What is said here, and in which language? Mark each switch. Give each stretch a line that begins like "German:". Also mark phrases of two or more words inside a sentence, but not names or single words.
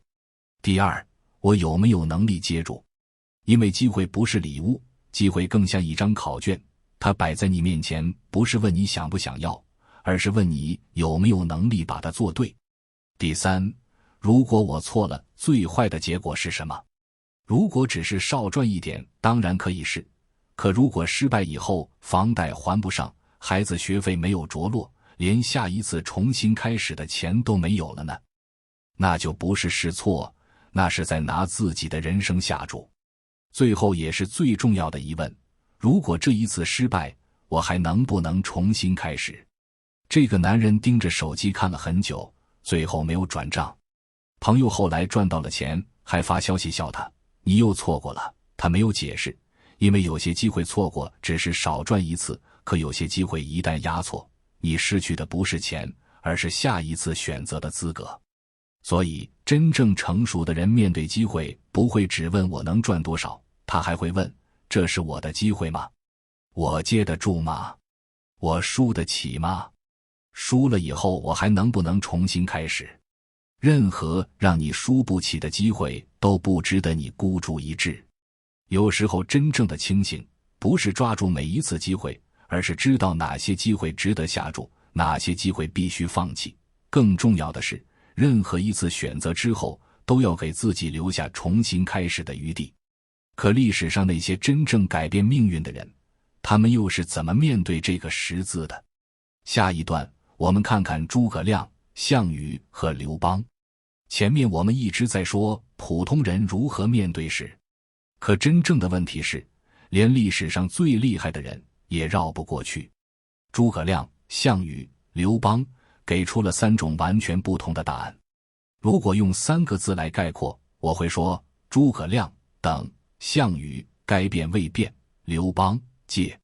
Chinese: 第二，我有沒有能力接住？因為機會不是禮物，機會更像一張考卷，它擺在你面前，不是問你想不想要，而是問你有沒有能力把它做對。第三， 如果我錯了，最壞的結果是什麼？如果只是少賺一點，當然可以試。可如果失敗以後，房貸還不上，孩子學費沒有着落，連下一次重新開始的錢都沒有了呢？那就不是試錯，那是在拿自己的人生下注。最後也是最重要的疑問，如果这一次失敗，我還能不能重新開始？這個男人盯着手機看了很久，最後沒有轉賬。朋友後來賺到了錢，還發消息笑他，你又錯過了。他沒有解釋，因為有些機會錯過只是少賺一次，可有些機會一旦押錯，你失去的不是錢，而是下一次選擇的資格。所以真正成熟的人面對機會，不会只問我能賺多少，他還會問，這是我的機會嗎？我接得住嗎？我輸得起嗎？輸了以後我還能不能重新開始？任何讓你輸不起的機會都不值得你孤注一掷。有時候真正的清醒，不是抓住每一次机会，而是知道哪些机会值得下注，哪些机会必須放棄。更重要的是，任何一次選擇之後，都要給自己留下重新開始的餘地。可歷史上那些真正改变命運的人，他們又是怎麼面對這個十字的？下一段我們看看諸葛亮、項羽和劉邦。前面我們一直在說普通人如何面对事，可真正的問題是，連歷史上最厲害的人也繞不過去。諸葛亮、項羽、劉邦給出了3種完全不同的答案。如果用3個字來概括，我會說諸葛亮等，項羽該變未變，劉邦戒。